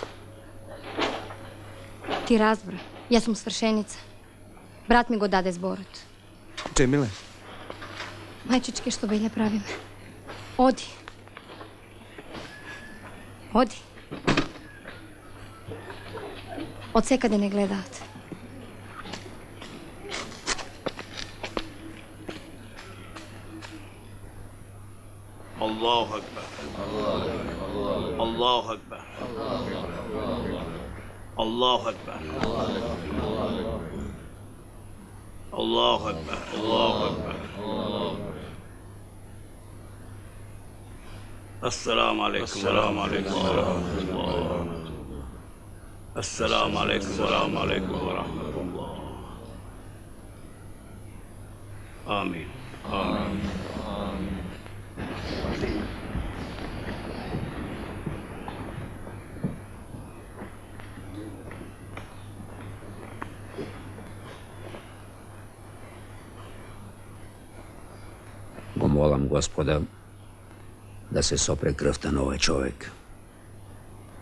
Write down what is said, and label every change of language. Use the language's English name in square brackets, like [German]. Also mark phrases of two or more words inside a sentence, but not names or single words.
[Macedonian] Ти разбра, јас сум свршеница. Брат ми го даде зборот. Джемиле? Мајчичке, што беле правиме? Оди. Оди. Од секаде не гледаат. [Arabic] الله أكبر. الله أكبر. الله أكبر. الله أكبر. الله أكبر. السلام عليكم ورحمة الله. السلام عليكم ورحمة الله. آمين. آمين. [Macedonian] Го молам Господа да се сопре крвта на овој човек.